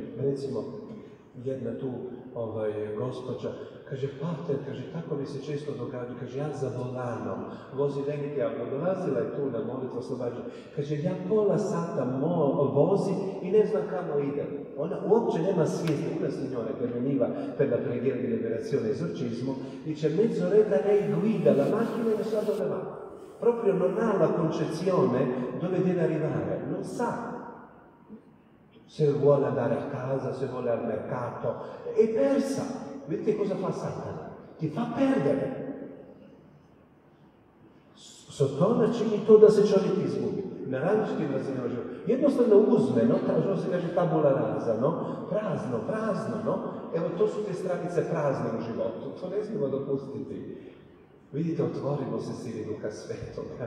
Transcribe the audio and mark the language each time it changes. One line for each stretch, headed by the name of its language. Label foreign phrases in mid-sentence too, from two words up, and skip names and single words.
Croatian: Recimo, jedna tu gospođa, kaže, pater, kaže, tako mi se često događa, kaže, ja za volanom vozi velike auto, dolazila je tu na molitvu oslobađanja, kaže, ja pola sata vozi i ne znam kamo ide. Ona uopće nema svijesti,
Italian: una signora che veniva per la preghiera di liberazione e esorcismo, dice, mezz'oretta lei guida la macchina e non sa dove va. Proprio non ha la concezione dove deve arrivare, non sa. Se vuole andare a casa, se vuole al mercato, è persa. Vedete cosa fa Satana? Ti fa perdere.
Croatian: Sotona čini to da se čovjek izgubi. Na različitim razinama života. Jednostavno uzme, no, što se kaže
Latin: tabula rasa,
Croatian: no, prazno, no. Evo, to su te stranice prazne u životu. To ne smijemo dopustiti. Vidite, otvorimo se sili Duha Svetoga.